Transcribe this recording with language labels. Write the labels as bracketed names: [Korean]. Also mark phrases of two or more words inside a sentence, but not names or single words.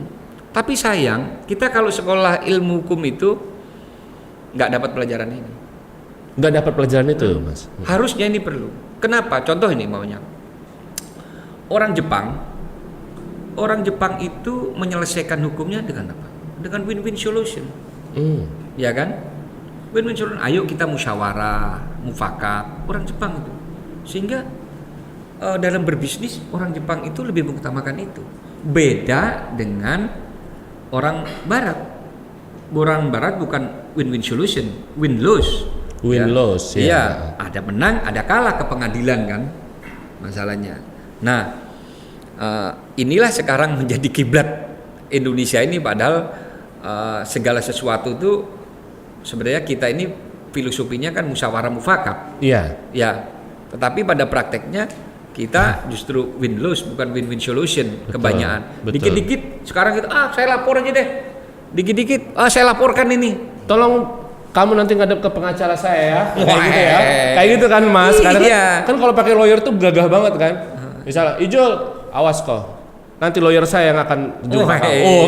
[Indonesian] Tapi sayang kita kalau sekolah ilmu hukum itu nggak dapat pelajaran ini. Nggak dapat pelajaran itu, Mas. Harusnya ini perlu. Kenapa? Contoh ini maunya. Orang Jepang itu menyelesaikan hukumnya dengan apa? Dengan [English] win-win solution. [Indonesian] Ya kan? [English] Win-win solution. [Indonesian] Ayo kita musyawarah, mufakat. Orang Jepang itu. Sehingga dalam berbisnis orang Jepang itu lebih mengutamakan itu. Beda dengan orang Barat. Orang Barat bukan [English] win-win solution, [Indonesian] win-lose. Win-lose, ya. Iya, ada menang, ada kalah ke pengadilan kan, masalahnya. Nah, inilah sekarang menjadi kiblat Indonesia ini, padahal segala sesuatu itu sebenarnya kita ini filosofinya kan musyawarah mufakat. Iya. Ya, tetapi pada prakteknya kita justru win-lose bukan [English] win-win solution. [Indonesian] Betul, kebanyakan. betul. Dikit-dikit sekarang kita saya lapor aja deh. Dikit-dikit saya laporkan ini. Tolong kamu nanti ngadep ke pengacara saya ya. Kayak gitu ya. Kayak gitu kan Mas. Kadang kan kalau pakai lawyer tuh gagah banget kan. Misalnya, Ijul, awas kok. Nanti lawyer saya yang akan jumpa kamu.